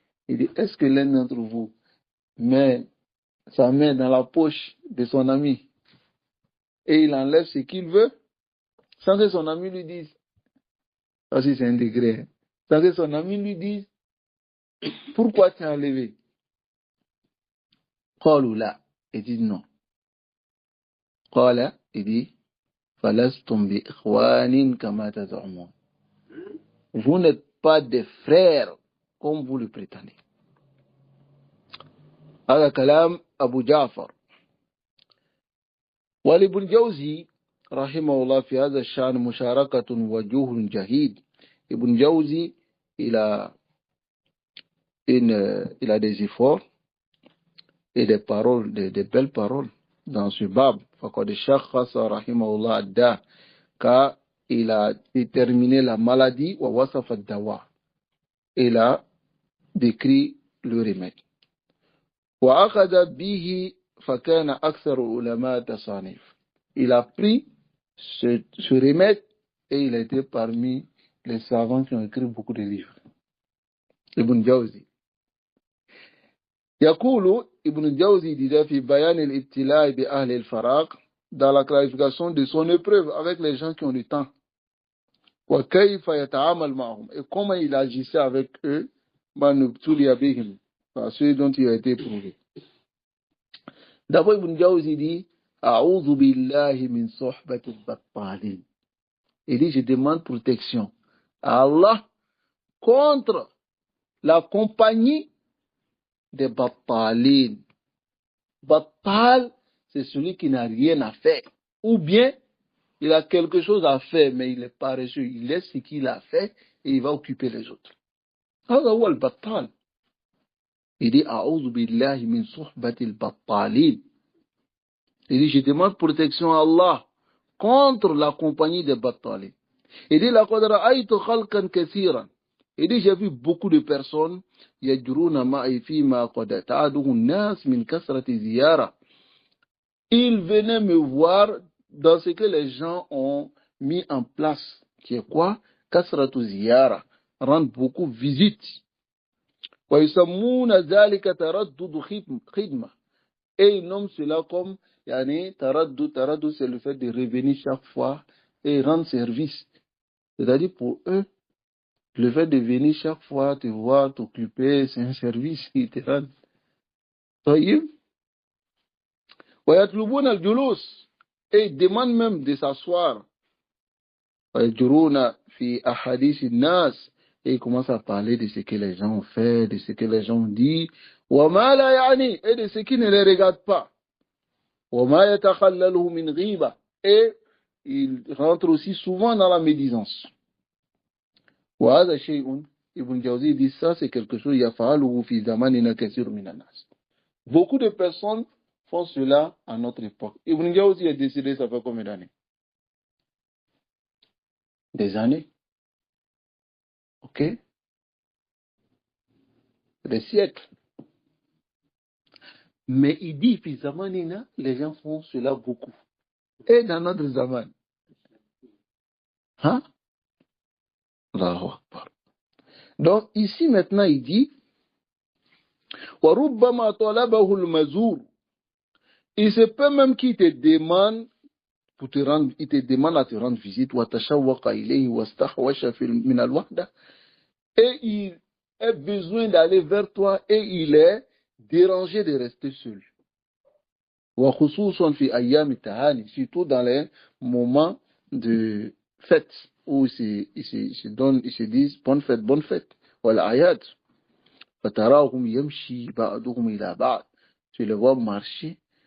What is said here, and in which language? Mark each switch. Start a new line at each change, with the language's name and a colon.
French: Il dit, est-ce que l'un d'entre vous met sa main dans la poche de son ami et il enlève ce qu'il veut sans que son ami lui dise, ça c'est un degré, sans que son ami lui dise, pourquoi tu as enlevé?
Arabic: قالوا لا.
French: Il dit non.
Arabic: قال,
French: il dit,
Arabic: فلستم بإخوان كما تزعمون.
French: Vous n'êtes pas des frères comme vous le prétendez.
Arabic: هذا كلام أبو جعفر. ولابن جوزي رحمه الله في هذا الشأن مشاركة وجوه جهيد.
French: Ibn Jawzi, il a des efforts et des paroles, des belles paroles dans ce bab.
Arabic: فقد شخص رحمه الله الداء,
French: car il a déterminé la maladie
Arabic: ووصف الدواء.
French: Il a décrit le remède.
Arabic: وأخذ به فكان أكثر علماء تصانيف.
French: Il a pris ce remède et il a été parmi les savants qui ont écrit beaucoup de livres. Ibn Jawzi.
Arabic: يقول
French: Ibn Jawzi disait
Arabic: في بيان الابتلاء بأهل الفراق,
French: dans la clarification de son épreuve avec les gens qui ont du temps.
Arabic: وكيف يتعامل معهم,
French: et comment il agissait avec eux,
Arabic: من ابتلي بهم,
French: par ceux dont il a été éprouvé. D'abord Ibn Jawzi dit
Arabic: أعوذ بالله من صحبة البطالين.
French: Il dit, je demande protection à Allah contre la compagnie des battalin. Battal, c'est celui qui n'a rien à faire. Ou bien, il a quelque chose à faire, mais il est paresseux. Il laisse ce qu'il a fait et il va occuper les autres.
Arabic: هذا هو البطال.
French: Il dit,
Arabic: أعوذ بالله من صحبة البطالين.
French: Il dit, je demande protection à Allah contre la compagnie des battalin.
Arabic: Il dit, لقد رأيت خلقا كثيرا.
French: Il dit, j'ai vu beaucoup de personnes,
Arabic: يجرون معي فيما قد تعاده الناس من كثرة زيارة.
French: Ils venaient me voir dans ce que les gens ont mis en place, qui est quoi?
Arabic: كثرة زيارة,
French: rendre beaucoup visite.
Arabic: ويسمون ذلك تردد خدمة.
French: Et ils nomment cela comme
Arabic: يعني تردد,
French: c'est le fait de revenir chaque fois et rendre service. C'est-à-dire pour eux, le fait de venir chaque fois te voir, t'occuper, c'est un service qui te rend.
Arabic: طيب. ويطلبون الجلوس,
French: et ils demandent même de s'asseoir.
Arabic: ويجرون في أحاديث الناس,
French: et ils commencent à parler de ce que les gens ont fait, de ce que les gens ont dit.
Arabic: وما لا يعني,
French: et de ce qui ne les regarde pas.
Arabic: وما يتخلله من غيبة,
French: et ils rentrent aussi souvent dans la médisance.
Arabic: وهذا شيء,
French: Ibn Jawzi dit, ça c'est quelque chose
Arabic: يفعله في زماننا كثير من الناس.
French: Beaucoup de personnes font cela à notre époque. Ibn Jawzi a décidé, ça fait combien d'années? Des années. Ok? Des siècles. Mais il dit,
Arabic: في زماننا,
French: les gens font cela beaucoup. Et dans notre zaman. Hein? Allahu Akbar. Donc ici maintenant il dit,
Arabic: وَرُبَّمَا طَلَبَهُ الْمَزُورُ.
French: Il se peut même qu'il te demande pour te rendre, il te demande à te rendre visite,
Arabic: وَتَشَوَّقَ إِلَيْهِ وَاسْتَحْوَشَ مِنَ الْوَحْدَةِ.
French: Et il a besoin d'aller vers toi et il est dérangé de rester seul.
Arabic: وَخُصُوصًا فِي أَيَّامِ التَّهَانِ,
French: surtout dans les moments de fête où ils se disent bonne fête, bonne fête.
Arabic: وَالْأَعْيَادِ فَتَرَاهُمْ يَمْشِي بَعْضُهُمْ إِلَى بَعْضٍ.
French: Tu les vois marcher